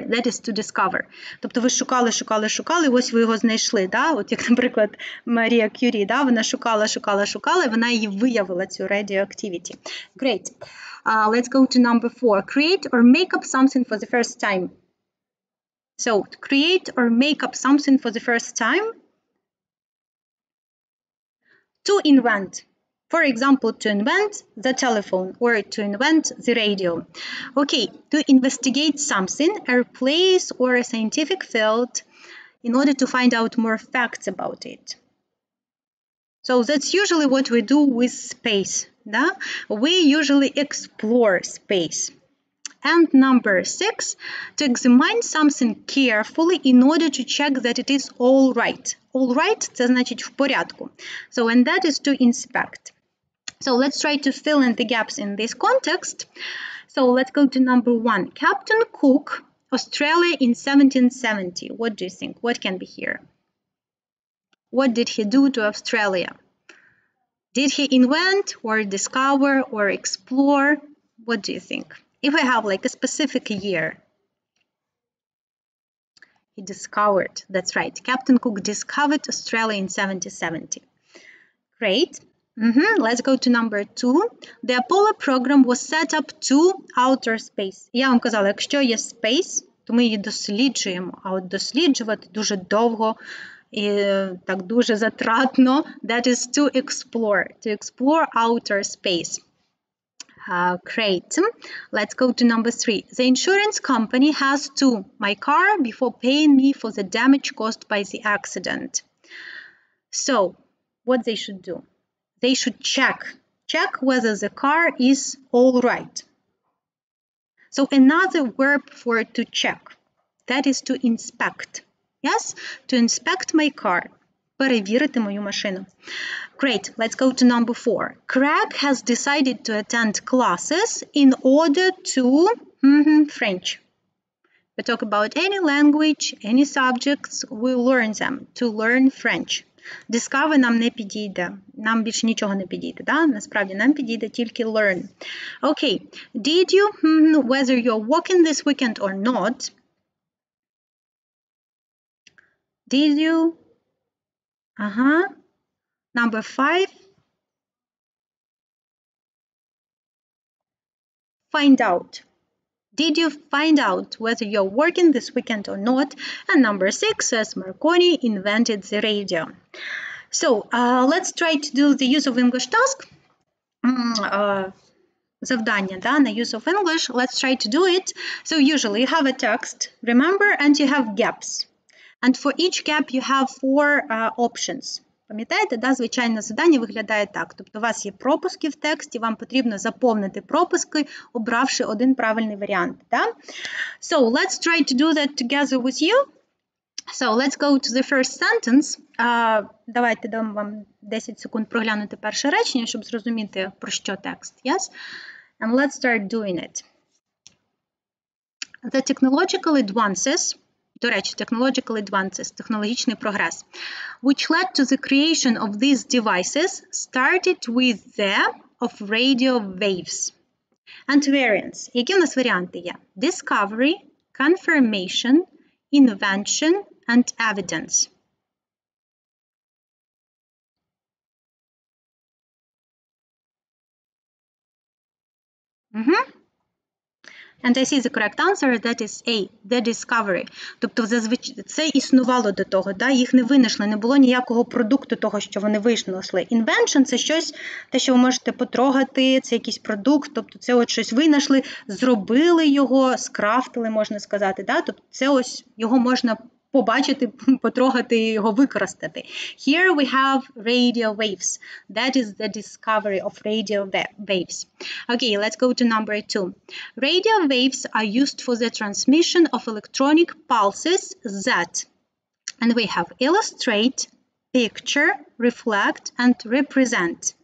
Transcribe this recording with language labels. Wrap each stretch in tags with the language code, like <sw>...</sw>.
<en>That is to discover.</en> <uk>Тобто ви шукали, і ось ви його знайшли. Да? От як, наприклад, Марія Кюрі, да? Вона шукала, і вона її виявила, цю radioactivity.</uk> <en>Great. Let's go to number 4. Create or make up something for the first time. So, create or make up something for the first time. To invent. For example, to invent the telephone or to invent the radio. Okay, to investigate something, a place or a scientific field in order to find out more facts about it. So that's usually what we do with space.</en> <uk>Да?</uk> <en>We usually explore space. And number 6, to examine something carefully in order to check that it is all right.</en> <uk>All right – це значить в порядку.</uk> <en>So, and that is to inspect. So let's try to fill in the gaps in this context. So let's go to number 1. Captain Cook, Australia in 1770. What do you think? What can be here? What did he do to Australia? Did he invent or discover or explore? What do you think? If we have like a specific year. He discovered, that's right. Captain Cook discovered Australia in 1770. Great. Let's go to number 2. The Apollo program was set up to outer space.</en> <uk>Я вам казала, якщо є space, то ми її досліджуємо, а от досліджувати дуже довго і так дуже затратно.</uk> <en>That is to explore outer space. Great. Let's go to number 3. The insurance company has to my car before paying me for the damage caused by the accident. So, what they should do? They should check whether the car is all right. So another verb for to check, that is to inspect. Yes, to inspect my car.</en> <uk>Перевірити мою машину.</uk> <en>Great, let's go to number 4. Craig has decided to attend classes in order to French. We talk about any language, any subjects, we learn them, to learn French.</en> <uk>Discover нам не підійде, нам більше нічого не підійде, да? Насправді нам підійде тільки learn.</uk> <en>Okay, did you, whether you're working this weekend or not, did you, number 5, find out. Did you find out whether you're working this weekend or not? And number 6 says Marconi invented the radio. So let's try to do the use of English task.</en> <uk>Завдання, да, на</uk> <en>use of English. Let's try to do it. So usually you have a text, remember, and you have gaps. And for each gap you have 4 options.</en> <uk>Пам'ятаєте, да, звичайне завдання виглядає так. Тобто у вас є пропуски в тексті, вам потрібно заповнити пропуски, обравши один правильний варіант. Да?</uk> <en>So, let's try to do that together with you. So, let's go to the first sentence.</en> <uk>Давайте дам вам 10 секунд проглянути перше речення, щоб зрозуміти, про що текст.</uk> <en>Yes? And let's start doing it. The technological advances,</en> <uk>до речі,</uk> <en>technological advances,</en> <uk>технологічний прогрес,</uk> <en>which led to the creation of these devices started with the of radio waves. And variants.</en> <uk>Які в нас варіанти є?</uk> <en>Discovery, confirmation, invention, and evidence. And I see the correct answer, that is A, the discovery.</en> <uk>Тобто, зазвичай, це існувало до того, да? Їх не винайшли, не було ніякого продукту того, що вони винайшли. Invention – це щось, те, що ви можете потрогати, це якийсь продукт, тобто це от щось винайшли, зробили його, скрафтили, можна сказати, да? Тобто це ось, його можна побачити, потрогати і його використати.</uk> <en>Here we have radio waves. That is the discovery of radio waves. Okay, let's go to number 2. Radio waves are used for the transmission of electronic pulses that, and we have illustrate, picture, reflect, and represent.</en>